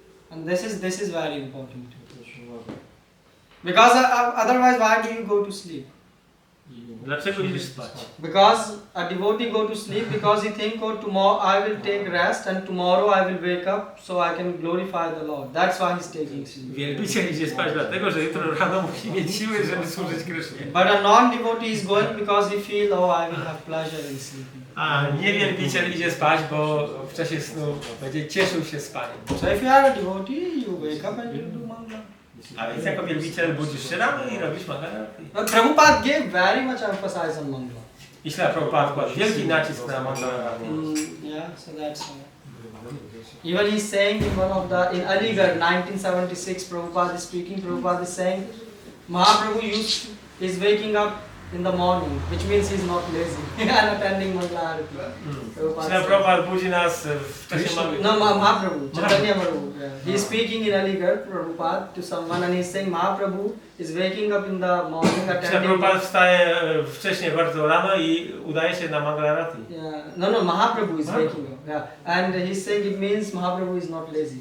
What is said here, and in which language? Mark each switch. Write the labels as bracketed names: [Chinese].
[English] And this is very important. Because otherwise, why do you go to sleep? [Polish] Dlaczego idziesz spać? [English] Because a devotee go to sleep because he think, oh, tomorrow I will take rest and tomorrow I will wake up so I can glorify the Lord. That's why he's taking sleep. [Polish] Wielbiciel idzie spać dlatego, że jutro rano musi mieć siły, żeby służyć Krysznie. [English] But a non-devotee is going because he feel, oh, I will have pleasure in sleeping. [Polish] A niewielbiciel idzie spać, bo w czasie snu będzie cieszył się spaniem. [English] So if you are a devotee, you wake up and you do mangala. [Polish] A więc jako wielbiciel budzisz się rano i robisz Mangalarati. [English] But Prabhupada gave very much emphasis on mangala. [Polish] I śla Prabhupada kładł wielki nacisk na Mangalarati. [English] Yeah, so that's why. Even he's saying in Aligarh 1976, Prabhupada is speaking, Prabhupada is saying, Mahaprabhu is waking up in the morning, which means he's not lazy and attending Mangalarati. [Polish] Śla Prabhupada budzi nas w czasie [English] No, Mahaprabhu, Chaitanya Prabhu. Yeah. He's speaking in Aligarh, Prabhupada, to someone and he's saying Mahaprabhu is waking up in the morning [Polish] Śla [English] attending... [Polish] Prabhupada wstaje wcześniej bardzo rano i udaje się na Mangalarati. [English] Yeah. No, Mahaprabhu is waking up. Yeah. And he's saying it means Mahaprabhu is not lazy.